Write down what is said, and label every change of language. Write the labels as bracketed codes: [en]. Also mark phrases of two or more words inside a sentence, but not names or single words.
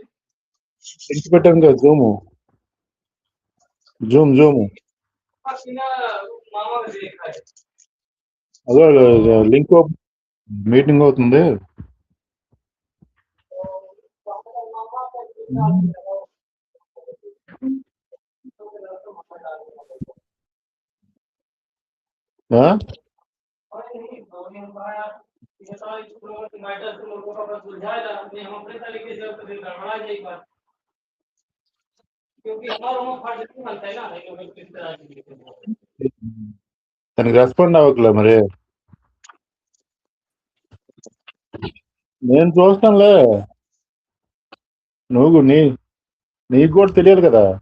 [te] లింక్ పెట్టాను కదా జూమ్ [hi] मामा ने देखा है [te] అదే లింక్ మీటింగ్ అవుతుంది. ఆ? [hi] हम अपने तरीके से गड़बड़ा जाएगा क्योंकि हमारा फर्ज नहीं बनता है ना किस तरह की [te] తనకి రెస్పాండ్ అవ్వట్లే మరి. నేను చూస్తానులే, నీకు కూడా తెలియాలి కదా.